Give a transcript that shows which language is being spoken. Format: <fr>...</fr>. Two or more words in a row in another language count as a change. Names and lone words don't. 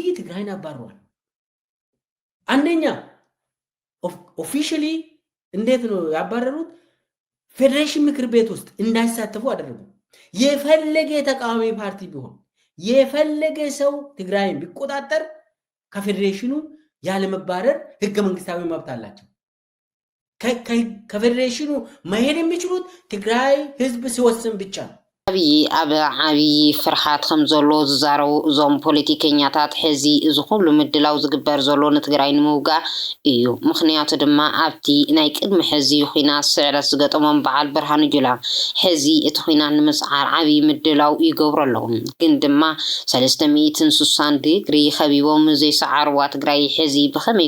<am>ትግራይን አባሯል አንደኛ ኦፊሻሊ እንዴት ነው ያባረሩት ፌዴሬሽን ምክር ቤት ውስጥ እንዳይሳተፉ አደረጉ የፈለገ ተቃዋሚ ፓርቲ ቢሆን የፈለገ ሰው ትግራይን ቢቆጣጠር ከፌዴሬሽኑ ያለ መባረር ህገ መንግስታዊ መብት አላቸው ከፌዴሬሽኑ መሄድ የሚችሉት ትግራይ ህዝብ ሲወስን ብቻ</am> <ti>አብይ ኣብ ዓብይ ፍርሓት ከም ዘሎ ዝዛረቡ እዞም ፖለቲከኛታት ሕዚ እዚ ኩሉ ምድላው ዝግበር ዘሎ ንትግራይ ንምውጋእ እዩ ምክንያቱ ድማ ኣብቲ ናይ ቅድሚ ሕዚ ኩናት ስዕረት ዝገጠሞም በዓል ብርሃኑ ጁላ ሕዚ እቲ ኩናት ንምስዓር ዓብይ ምድላው ይገብሩ ኣለዉ ግን ድማ 360 ዲግሪ ከቢቦም ዘይሰዓርዋ ትግራይ ሕዚ ብኸመይ</ti>